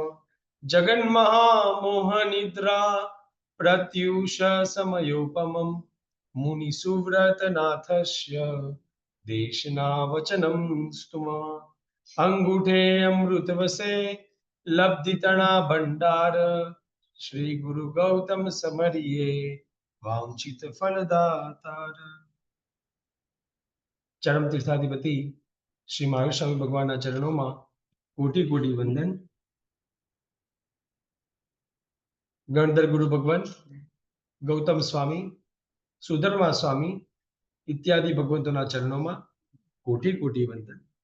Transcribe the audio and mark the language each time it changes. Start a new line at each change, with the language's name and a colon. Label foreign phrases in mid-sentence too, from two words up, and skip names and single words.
Sanskrit: जगन्महामोहनिद्रा प्रत्यूष समयोपमं मुनिसुव्रतनाथस्य देशनावचनं स्तुम
Gujarati: અંગૂઠે અમૃતવસે લબ્ધિતણા ભંડાર શ્રી ગુરુ ગૌતમ સમરિયે વાંછિત ફળદાતાર ચરમ તીર્થાધિપતિ શ્રી મહાવીર સ્વામી ભગવાનના ચરણોમાં કોટી કોટી વંદન. ગણધર ગુરુ ભગવાન, ગૌતમ સ્વામી, સુધર્મા સ્વામી ઇત્યાદિ ભગવંતોના ચરણોમાં કોટી કોટી વંદન.